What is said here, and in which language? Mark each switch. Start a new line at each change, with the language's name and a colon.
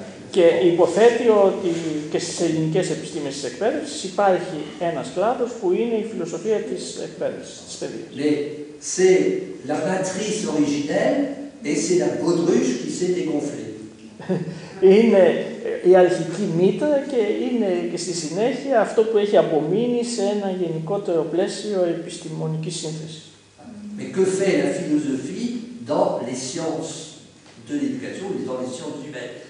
Greek: Και υποθέτει ότι και στις ελληνικές επιστήμες της εκπαίδευσης υπάρχει ένας κλάδος που είναι η φιλοσοφία της εκπαίδευσης, της παιδείας.
French: C'est la matrice originelle et c'est la baudruche qui s'est dégonflée.
Greek: Είναι η αρχική μήτρα και είναι και στη συνέχεια αυτό που έχει απομείνει σε ένα γενικότερο πλαίσιο επιστημονικής σύνθεσης.
French: Mais que fait la philosophie dans les sciences de l'éducation ou dans les sciences humaines?